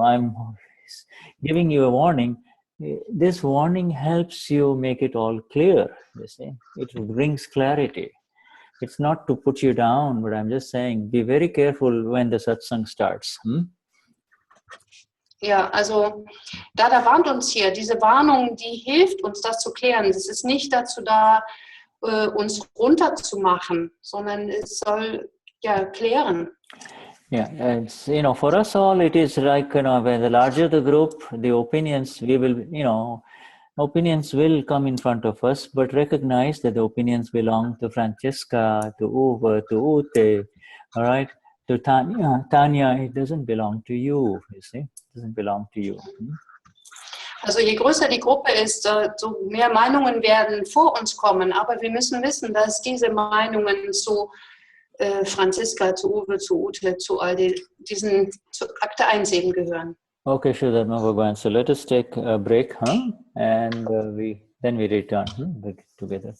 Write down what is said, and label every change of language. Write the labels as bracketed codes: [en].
[en] I'm giving you a warning. This warning helps you make it all clear. You see, it brings clarity. It's not to put you down, but I'm just saying, be very careful when the satsang starts. [de] Ja, also Dada warnt uns hier. Diese Warnung, die hilft uns, das zu klären. Es ist nicht dazu da, uns runterzumachen, sondern es soll ja klären. [en] Yeah, it's, for us all, it is like, when the larger the group, the opinions, we will, opinions will come in front of us, but recognize that the opinions belong to Francesca, to Uwe, to Ute, all right, to Tanya. Tanya, it doesn't belong to you, you see, it doesn't belong to you. [de] Also je größer die Gruppe ist, so mehr Meinungen werden vor uns kommen, aber wir müssen wissen, dass diese Meinungen zu Franziska, zu Uwe, zu Ute, zu all diesen zu Akte 1 eben gehören. [en] Okay, Vishuddhatma Bhagavan. So let us take a break, and then we return together.